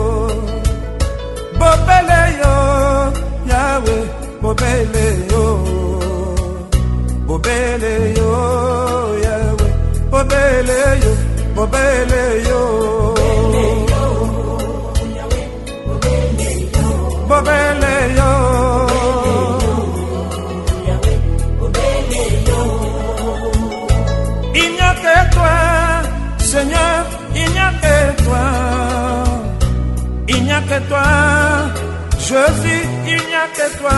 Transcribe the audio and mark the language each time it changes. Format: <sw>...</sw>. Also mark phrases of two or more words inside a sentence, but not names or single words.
<ln>Obele yo, Yahweh, obele yo. Obele yo, Yahweh, obele yo, obele yo. Obele yo.</ln> <fr>Il n'y a que toi, Seigneur, il n'y a que toi. Il n'y a que toi, Jésus, il n'y a que toi.</fr>